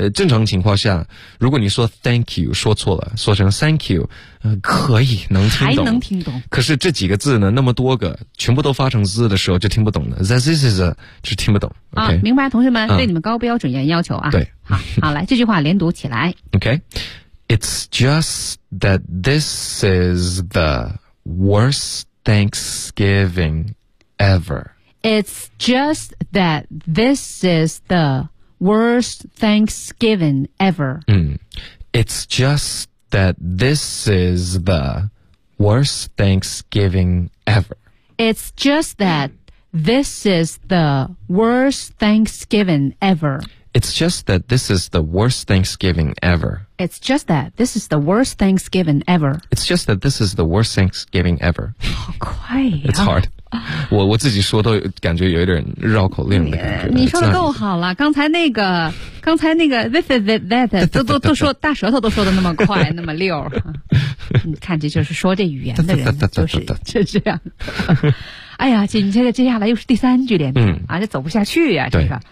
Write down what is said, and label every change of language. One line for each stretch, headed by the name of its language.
Chinese: 正常情况下如果你说
English: thank you,
Chinese: 说错了说成 thank you, 可以能听懂。还能听懂。可是这几个字呢那么多个全部都发成字的时候就听不懂了。
English: That this is a,
Chinese: 就听不懂。
English: Okay?
Chinese: 明白同学们对你们高标准严要求啊。对。好来这句话连读起来。
English: Okay. It's just that this is the worst Thanksgiving ever. It's just that this is the worst Thanksgiving ever. It's just that this is the worst Thanksgiving ever. It's just that This is the worst Thanksgiving ever. It's just that this is the worst Thanksgiving ever. It's just that this is the worst Thanksgiving ever. It's just that this is the worst Thanksgiving ever.
Chinese: 好快呀、啊、
English: It's hard.
Chinese: 我自己说都感觉有一点绕口令的感觉。你说的够好了，刚才那个
English: this is it, that
Chinese: 都说大舌头都说的那么快那么溜。你看这就是说这语言的人就是这样。哎呀，紧接着接下来又是第三句连名、嗯、啊，这走不下去呀、啊，这个